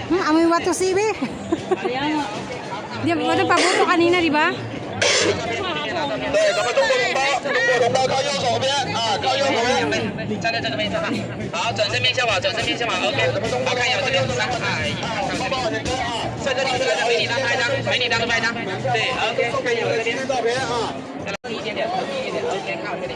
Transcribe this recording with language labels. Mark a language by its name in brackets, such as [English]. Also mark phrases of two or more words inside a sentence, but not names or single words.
[Filipino] amoy wato si Ibe. Di ba ito pabuto kanina, di ba? [Chinese] 对，咱们中国同胞靠右手边啊，靠右手边，站在这个位置哈。好，转身面向我，转身面向我 ，OK。好，看一眼这边，3、2、1，看这边。在这里，美女当拍张，美女当拍张。对 ，OK， 看一眼我这边。照片啊。投一点点，OK， 看我这里。